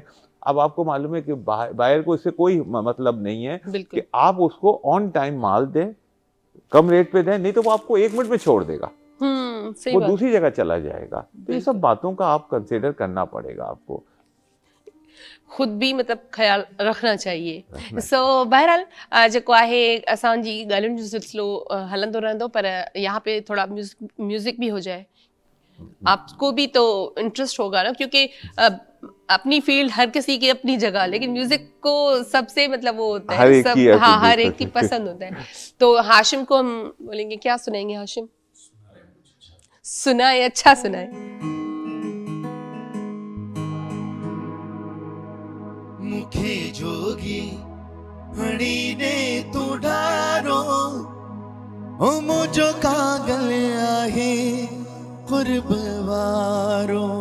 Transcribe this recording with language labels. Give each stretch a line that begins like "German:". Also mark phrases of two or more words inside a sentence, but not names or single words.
Urdu: اب آپ کو معلوم ہے کہ بائر کو اس سے کوئی مطلب نہیں ہے کہ آپ اس کو
English: on time
Urdu: مال دیں، کم ریٹ پہ دیں، نہیں تو وہ آپ کو 1 منٹ میں چھوڑ دے گا، وہ دوسری جگہ چلا جائے گا. تو یہ سب باتوں کا آپ کنسڈر کرنا پڑے گا، آپ کو خود بھی مطلب خیال رکھنا چاہیے.
Sindhi: सो बहरहाल जेको आहे असांजी ॻाल्हियुनि जो सिलसिलो हलंदो रहंदो,
Urdu: پر یہاں پہ تھوڑا میوزک بھی ہو جائے. آپ کو بھی تو انٹرسٹ ہوگا نا، کیونکہ اپنی فیلڈ ہر کسی کی اپنی جگہ، لیکن میوزک کو سب سے مطلب وہ ہوتا ہے، سب ہاں ہر ایک کی پسند ہوتا ہے. تو ہاشم کو ہم بولیں گے، کیا سنائیں گے ہاشم? سنائے، اچھا سنائے.
Sindhi: मुखे जोगी हणी ने तू ढारो, ओ मुझो कागल आहे कुर्ब वारो।